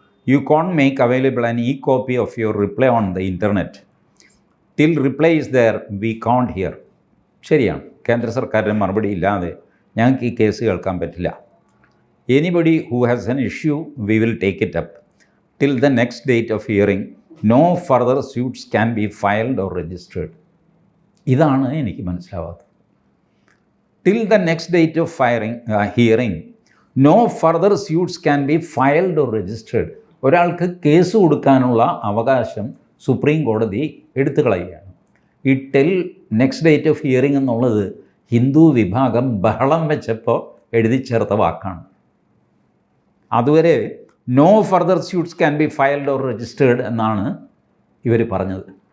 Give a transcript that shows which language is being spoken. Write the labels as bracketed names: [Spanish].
[English] You can't make available an e-copy of your reply on the internet. Till reply is there, we can't hear. [Malayalam] ശരിയാണ്, കേന്ദ്ര സർക്കാരിൻ്റെ മറുപടി ഇല്ലാതെ ഞങ്ങൾക്ക് ഈ കേസ് കേൾക്കാൻ പറ്റില്ല. [English] Anybody who has an issue, we will take it up. Till the next date of hearing, no further suits can be filed or registered. [Malayalam] ഇതാണ് എനിക്ക് മനസ്സിലാവാത്തത്. [English] Till the next date of hearing, no further suits can be filed or registered. [Malayalam] ഒരാൾക്ക് case കൊടുക്കാനുള്ള അവകാശം supreme കോടതി എടുത്തു കളയുകയാണ്. ഈ [English] till next date of hearing [Malayalam] എന്നുള്ളത് ഹിന്ദു വിഭാഗം ബഹളം വെച്ചപ്പോൾ എഴുതി ചേർത്ത വാക്കാണ്. അതുവരെ [English] no further suits can be filed or registered [Malayalam] എന്നാണ് ഇവർ പറഞ്ഞത്.